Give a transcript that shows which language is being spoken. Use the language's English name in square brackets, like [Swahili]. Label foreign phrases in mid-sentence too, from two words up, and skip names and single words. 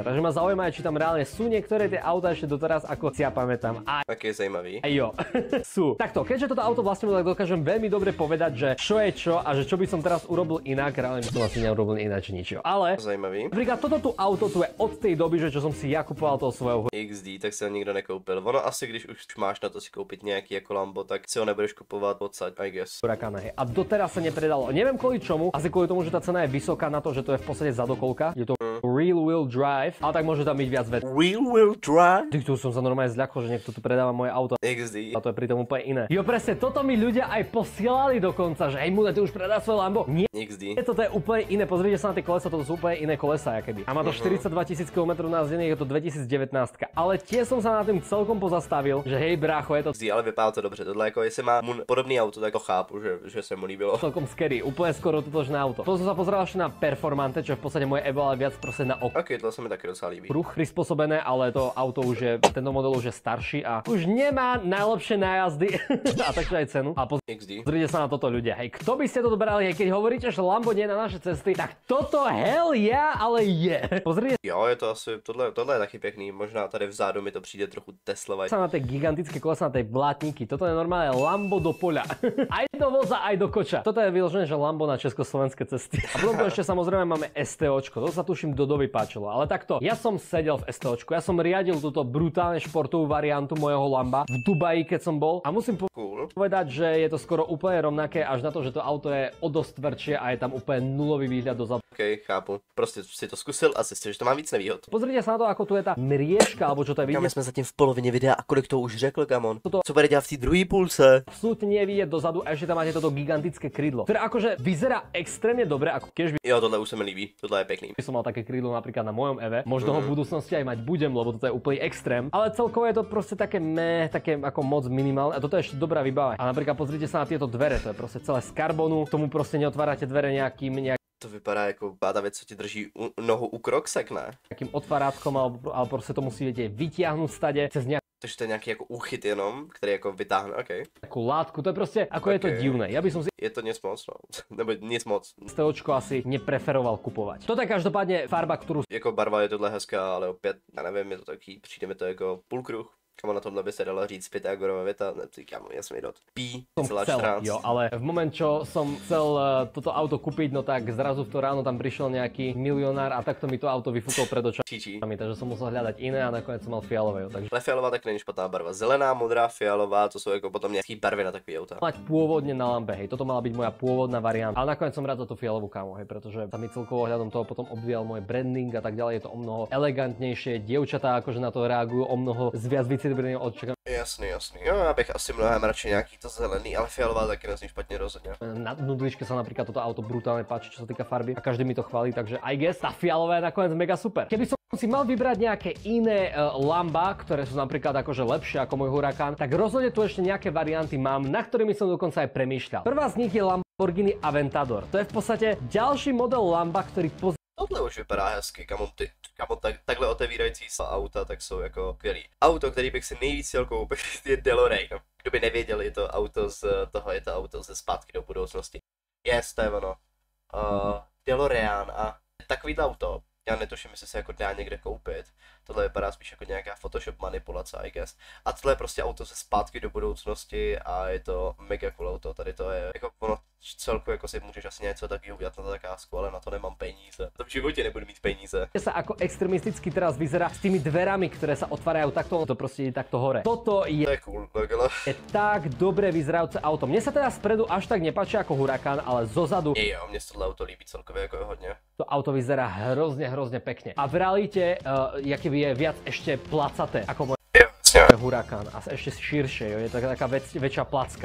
[Slovak] Takže ma zaujíma, či tam reálne sú niektoré tie auta ešte doteraz, ako si ja pamätám. A [Czech] Tak je zajímavý. [Slovak] jo, sú. Takto, keďže toto auto vlastne tak dokážem veľmi dobre povedať, že čo je čo a že čo by som teraz urobil inak, reálne by som asi neurobil ináč nič. Ale [Czech] Zajímavý. [Slovak] napríklad toto tu auto tu je od tej doby, že čo som si ja kupoval toho svojho XD, [Czech] tak si ho nikdo nekoupil. Ono asi, když už máš na to si koupit nějaký jako Lambo, tak si ho nebudeš kupovat odsaď, [English] I guess. [Slovak] hurakána. A doteraz sa nepredalo. Neviem kvôli čomu, asi kvôli tomu, že tá cena je vysoká na to, že to je v podstate zadokolka. Je to [English] real wheel drive, [Slovak] ale tak môže tam byť viac vec. [English] Real wheel drive? [Slovak] Tu som sa normálne zľakol, že niekto tu predáva moje auto. XD. A to je pritom úplne iné. Jo, presne, toto mi ľudia aj posielali dokonca, že hej Muda, ty už predá svoje Lambo. Nie, XD. toto je úplne iné. Pozrite sa na tie kolesa, toto sú úplne iné kolesa, akéby. A má to 42 000 km najazdených, je to 2019. Ale tiež som sa na tým celkom pozastavil, že hej brácho, je to [Czech] XD, ale vypadá to dobře. Tohle jako, jestli má mu podobný auto, tak to chápu, že se mu líbilo. [Slovak] Celkom scary, úplne skoro totožné auto. Potom som sa pozeral ešte na Performante, čo je v podstate moje Evo, ale viac proste na [Czech] Ok, to sa mi taky docela líbí. [Slovak] okruh prispôsobené, ale to auto už je, tento model už je starší a už nemá najlepšie nájazdy a takže aj cenu. A XD. pozrite sa na toto ľudia. Hej, kto by ste to dobrali, hej, keď hovoríte, že Lambo nie je na naše cesty, tak toto [English] hell yeah, [Slovak] ale je. Pozrite [Czech] Jo, je to asi, tohle je taky pěkný, možná tady vzadu mi to přijde trochu Tesla. [Slovak] sa na tie gigantické kolesa, na tej vlátníky. Toto je normálne Lambo do poľa. Aj do voza, aj do koča. Toto je vyložené, že Lambo na československé cesty. A potom tu ešte samozrejme máme STOčko. To sa tuším Dodovi páčilo. Ale takto, ja som sedel v STOčku, ja som riadil túto brutálne športovú variantu mojho Lamba v Dubaji, keď som bol. A musím povedať, že je to skoro úplne rovnaké, až na to, že to auto je o dosť tvrdšie a je tam úplne nulový výhľad dozadu. [Czech] OK, chápu. Prostě si to zkusil a zjistil, že to má víc nevýhod. [Slovak] Pozrite sa na to, ako tu je tá mriežka, alebo čo to je vidieť. [Czech] My jsme zatím v polovině videa a kolik to už řekl, Kamon? Co bude dělat v té druhé půlce? [Slovak] Absolútne nie je vidieť dozadu a ešte tam máte toto gigantické krídlo, ktoré akože vyzerá extrémne dobre, ako keď by [Czech] Jo, tohle už se mi líbí, tohle je pěkný. [Slovak] som mal také krídlo napríklad na mojom Eve. Možno ho v budúcnosti aj mať budem, lebo toto je úplný extrém. Ale celkovo je to proste také také ako moc minimálne a toto je ešte dobrá výbava. A napríklad pozrite sa na tieto dvere, to je proste celé z karbonu. K tomu proste neotvárate dvere nejakým [Czech] To vypadá jako ta věc, co ti drží nohu u kroksek, ne? [Slovak] takým otvárátkom, ale proste to musíte vytiahnuť stade cez [Czech] Takže to je nějaký jako úchyt jenom, který jako vytáhne, OK. [Slovak] nejakú látku. To je proste, ako je to divné. Ja by som si [Czech] Je to nic moc, no. Nebo nic moc. [Slovak] STOčko asi nepreferoval kupovať. Toto je každopádne farba, ktorú [Czech] Jako barva je tohle hezká, ale opět, já nevím, je to taky, přijde mi to jako půlkruh. Kamo na tomhle by se dalo říct Pythagorova věta, říkám, jasný dot. Pi, celá [Slovak] chcel, [Czech] 14. [Slovak] jo, ale v moment, čo som chcel toto auto kúpiť, no tak zrazu v to ráno tam prišiel nejaký milionár a takto mi to auto vyfúkol pred očami, Číčí. takže som musel hľadať iné a nakoniec som mal fialové, jo, takže [Czech] Ale fialová tak není špatná barva. Zelená, modrá, fialová, to jsou jako potom nějaký barvy na takový auta. [Slovak] mať pôvodne na Lambe, hej, toto mala byť moja pôvodná varianta, ale nakoniec som rád za tú fialovú kámo, hej, pretože tam mi celkovo ohľadom toho potom obvíjal môj branding a tak ďalej, je to o mnoho elegantnejšie, dievčatá akože na to reagujú o mnoho s viac vycitliveným očakám. [Czech] Jasný. Jo, já bych asi mnohem radši nějaký to zelený, ale fialová taky nezní špatně rozhodně. [Slovak] Na nudličke sa napríklad toto auto brutálne páči, čo sa týka farby a každý mi to chválí, takže [English] I guess [Slovak] tá fialová je nakoniec mega super. Keby som si mal vybrať nejaké iné Lamba, ktoré sú napríklad akože lepšie ako môj Huracán, tak rozhodne tu ešte nejaké varianty mám, na ktorými som dokonca aj premýšľal. Prvá z nich je Lamborghini Aventador. To je v podstate ďalší model Lamba, ktorý [Czech] Tohle už vypadá hezky, kamo takhle otevírající se auta, tak jsou jako skvělý. Auto, který bych si nejvíc chtěl koupit, je DeLorean. Kdo by nevěděl, je to auto je to auto ze Zpátky do budoucnosti. Yes, to je ono. DeLorean a takovýhle auto, já netuším, jestli se jako dá někde koupit. Tohle vypadá spíš jako nějaká Photoshop manipulace, [English] I guess. [Czech] A tohle je prostě auto ze Zpátky do budoucnosti a je to mega cool auto. Tady to je jako ono celku jako si můžeš asi něco takového udělat na zakázku, ale na to nemám peníze. To v životě nebudu mít peníze. [Slovak] sa ako extremisticky teraz vyzerá s tými dverami, ktoré sa otvárajú takto, to proste ide takto hore. Toto [Czech] To je cool, takhle. [Slovak] je tak dobre vyzerajúce auto. Mne sa teda spredu až tak nepáči ako Huracán, ale zozadu [Czech] Jo, mně se tohle auto líbí celkově jako hodně. [Slovak] to auto vyzerá hrozne pekne. A v realite, jaký je viac ešte placaté ako moje Huracán a ešte širšie, jo, je to taká väčšia placka.